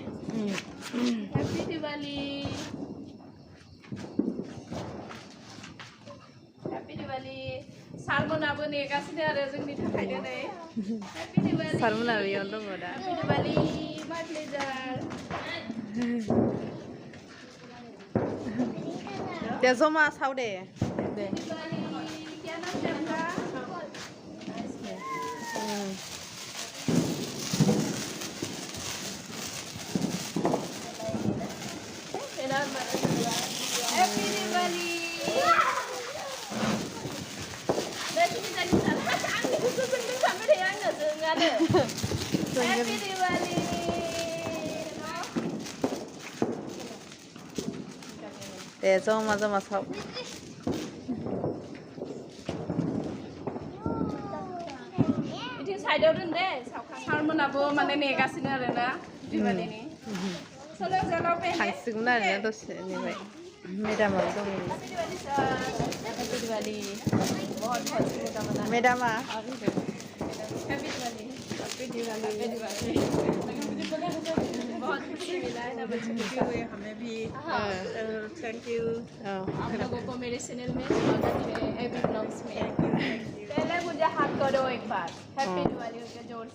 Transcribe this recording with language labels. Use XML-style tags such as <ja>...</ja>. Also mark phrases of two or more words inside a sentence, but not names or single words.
<en>Happy Diwali</en> <brx>सारमोनाबो नेगासिनो आरो जोंनि थाखाय दिनै</brx> <en>Happy Diwali</en> <brx>सारमोना बेयावनो दङ दा</brx> <en>Happy Diwali my pleasure</en> <brx>दे जमा साव दे</brx> <hi>दिवाली क्या नाम है आपका</hi> <en>Happy Diwali Happy Diwali.</en> <brx>दे जमा साव बिथिं साइडआव दोन दे सारमोनाबो माने नेगासिनो आरोना दिवालीनि</brx> <hi>चलो चलो पहले</hi> <brx>थांसिगोन आरोना दसेनिफ्राय मेडामाबो दङ</brx> <en>Happy Diwali</en> <hi>बहुत शुभकामना</hi> <brx>मेडामा</brx> <en>Happy Diwali Happy Diwali Happy Diwali</en> <hi>और खुशी मिला है ना बच्चे को हमें भी हाँ</hi> <en>Thank you</en> <hi>आप लोगों को मेरे चैनल में स्वागत है एबी ब्लॉग्स में पहले मुझे हाथ करो एक बार</hi> <en>Happy Diwali</en> <hi>के जोर से</hi>